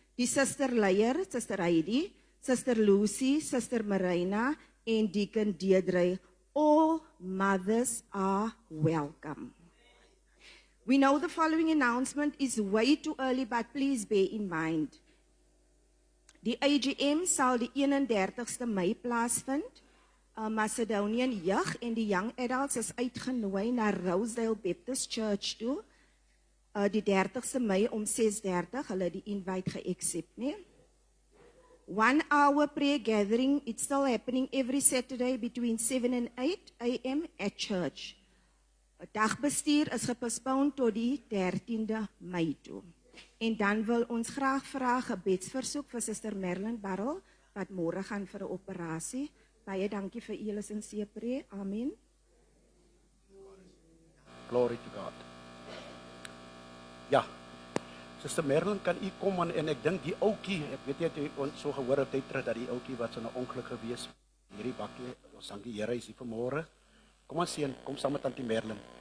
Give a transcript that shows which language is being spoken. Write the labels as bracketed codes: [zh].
[en] Die Sister Leier, Sister Heidi, Sister Lucy, Sister Marina, and Deacon Deirdre. All mothers are welcome. We know the following announcement is way too early, but please bear in mind. [af] Die AGM sal die 31ste Mei plaasvind. Macedonian jeug en die [en] young adults [af] is uitgenooi na Rosedale Baptist Church toe. Die 30ste Mei om 6:30, hulle die invite ge-accept, nee. [en] 1 hour prayer gathering, it's still happening every Saturday between 7 and 8 a.m. at church. [af] Dagbestuur is gepostpone tot die 13de Mei toe. En dan wil ons graag vra 'n gebedsversoek vir Suster Merlin Barrel wat môre gaan vir 'n operasie. Baie dankie vir julle [en] sincere prayer. [af] Amen. [en] Glory to God. Ja. [af] Suster Merlin, kan u kom en ek dink die ouetjie, ek weet jy het ons so gehoor het terug dat die ouetjie wat so 'n ongeluk gewees hierdie bakkie, ons dank die Here, hy is hier vanmôre. Kom aan seun, kom saam met Tantie Merlin.